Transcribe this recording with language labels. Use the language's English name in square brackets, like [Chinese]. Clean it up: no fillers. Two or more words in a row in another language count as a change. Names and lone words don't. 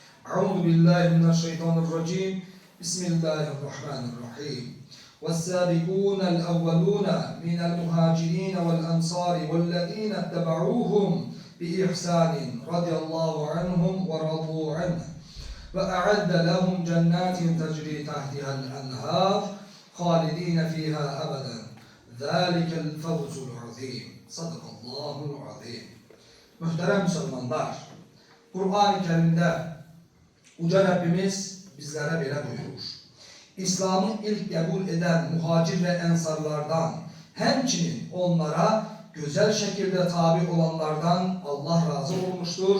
[Arabic] أعوذ بالله من الشيطان الرجيم بسم الله الرحمن الرحيم والسابقون الأولون من المهاجرين والأنصار والذين اتبعوهم بإحسان رضي الله عنهم ورضوا عنه وأعد لهم جنات تجري تحتها الأنهار خالدين فيها أبدا ذلك الفوز العظيم صدق الله العظيم. [Turkish] Muhterem Müslümanlar, Kur'an-ı Kerim'de Uca Rabbimiz bizlere böyle buyurur. İslam'ı ilk kabul eden muhacir ve ensarlardan, hemçinin onlara güzel şekilde tabi olanlardan Allah razı olmuştur.